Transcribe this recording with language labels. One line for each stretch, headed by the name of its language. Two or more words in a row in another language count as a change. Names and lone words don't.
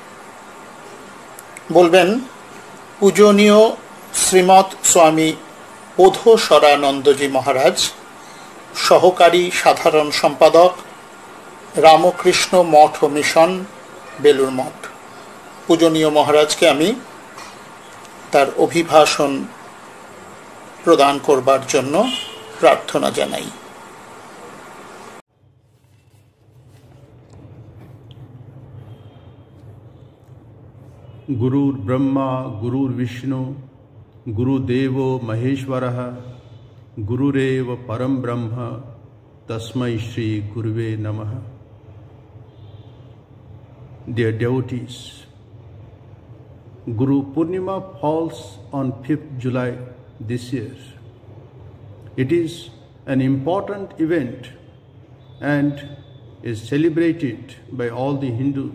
Bangla: বলবেন পূজনীয় শ্রীমৎ স্বামী বোধশরানন্দজি মহারাজ, সহকারী সাধারণ সম্পাদক, রামকৃষ্ণ মঠ ও মিশন, বেলুড় মঠ। পূজনীয় মহারাজকে আমি তার অভিভাষণ প্রদান করবার জন্য প্রার্থনা জানাই।
Sanskrit: गुरुर् ब्रह्मा गुरुर्विष्णु गुरुदेवो महेश्वरः गुरुरेव परम ब्रह्म तस्मै श्री गुरुवे नमः।
English: Dear devotees, Guru Purnima falls on 5th July this year. It is an important event and is celebrated by all the Hindus.